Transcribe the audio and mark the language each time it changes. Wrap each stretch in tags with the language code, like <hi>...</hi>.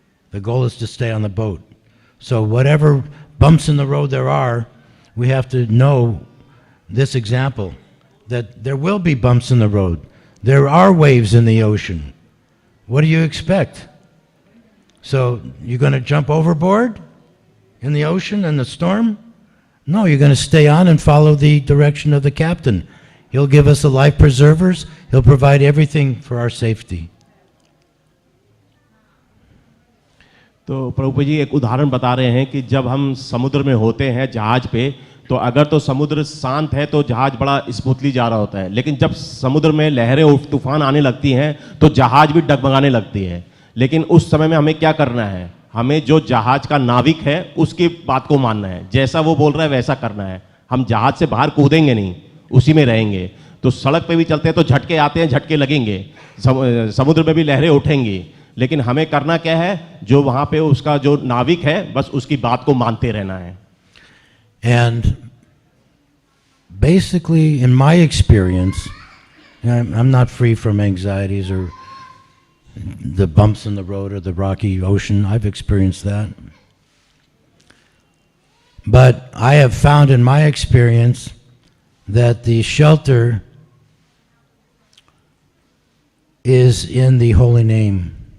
<en>The goal is to stay on the boat. So whatever bumps in the road there are, we have to know this example, that there will be bumps in the road. There are waves in the ocean. What do you expect? So you're going to jump overboard in the ocean and the storm? No, you're going to stay on and follow the direction of the captain. He'll give us the life preservers. He'll provide everything for our safety.</en> <hi>तो प्रभु जी एक उदाहरण बता रहे हैं कि जब हम समुद्र में होते हैं जहाज पे, तो अगर तो समुद्र शांत है तो जहाज बड़ा स्मूथली जा रहा होता है, लेकिन जब समुद्र में लहरें तूफान आने लगती हैं तो जहाज भी डगमगाने लगती है। लेकिन उस समय में हमें क्या करना है? हमें जो जहाज का नाविक है उसकी बात को मानना है, जैसा वो बोल रहा है वैसा करना है। हम जहाज से बाहर कूदेंगे नहीं, उसी में रहेंगे। तो सड़क पे भी चलते हैं तो झटके आते हैं, झटके लगेंगे, समुद्र में भी लहरें उठेंगी, लेकिन हमें करना क्या है? जो वहां पे उसका जो नाविक है बस उसकी बात को मानते रहना है।</hi> <en>And basically, in my experience, I'm not free from anxieties or the bumps in the road or the rocky ocean. I've experienced that. But I have found in my experience that the shelter is in the holy name.</en>